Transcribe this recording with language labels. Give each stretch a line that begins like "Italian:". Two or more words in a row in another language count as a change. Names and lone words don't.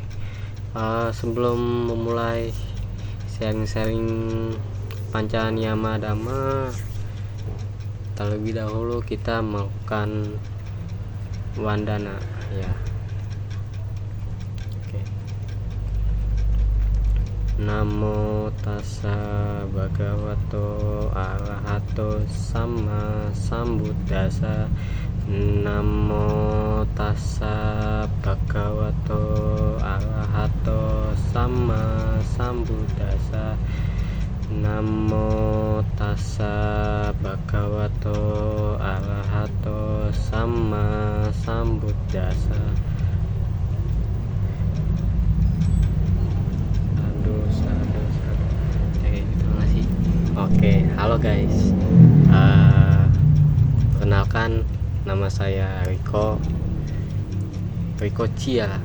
Indonesian: Sebelum memulai sharing-sharing Pancanyama Dhamma, terlebih dahulu kita melakukan wandana, ya. Oke.
Pali: Namo tassa bhagavato arahato sama sambuddhassa. Namo tassa bhagavato arahato sama sambuddhassa. Namo tassa bhagavato arahato sama sambuddhassa.
Indonesian: Aduh, terima kasih. Oke, halo guys. Perkenalkan, nama saya Riko Cia.